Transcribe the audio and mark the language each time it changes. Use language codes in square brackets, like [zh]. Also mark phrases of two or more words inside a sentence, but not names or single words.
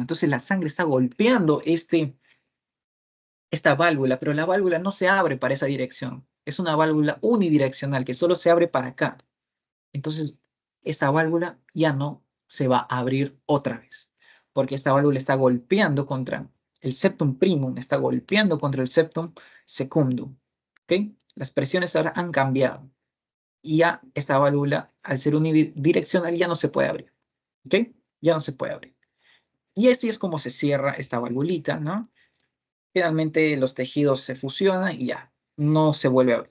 [es] Entonces la sangre está golpeando esta válvula, pero la válvula no se abre para esa dirección. Es una válvula unidireccional que solo se abre para acá. Entonces, esa válvula ya no se va a abrir otra vez, porque esta válvula está golpeando contra el [la] septum primum, [es] está golpeando contra el [la] septum secundum. [es] ¿Ok? Las presiones ahora han cambiado y ya esta válvula, al ser unidireccional, ya no se puede abrir. ¿Ok? Ya no se puede abrir. Y así es como se cierra esta valvulita, ¿no? Finalmente los tejidos se fusionan y ya, no se vuelve a abrir.